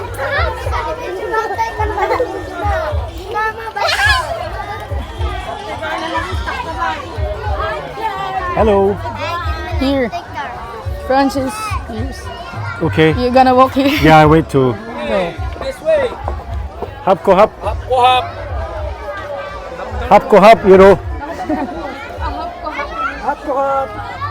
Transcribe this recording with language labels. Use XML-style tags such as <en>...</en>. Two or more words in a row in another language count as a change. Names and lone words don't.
<en>Hello. Here. Francis. Here's. Okay. You're gonna walk here? Yeah, I wait to. Go. This way. Hap ko hap. Go up. Hap ko hap, you know. Hop ko hop.</en>